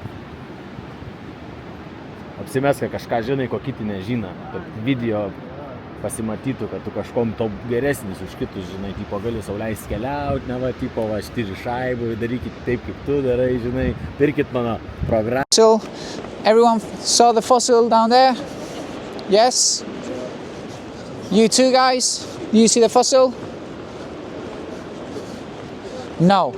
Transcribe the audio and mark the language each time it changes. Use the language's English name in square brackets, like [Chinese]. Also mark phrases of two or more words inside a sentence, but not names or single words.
[Lithuanian] Apsimes, kad kažką žinai, ko kiti nežino. Video pasimatytų, kad tu kažkom to geresnis už kitus, žinai, tipo, gali sau leist keliaut, ne va, tipo, va, 4 šaibų, darykit taip, kaip tu darai, žinai, pirkit mano programą. [English] So, everyone saw the fossil down there? Yes? You too, guys? You see the fossil? No.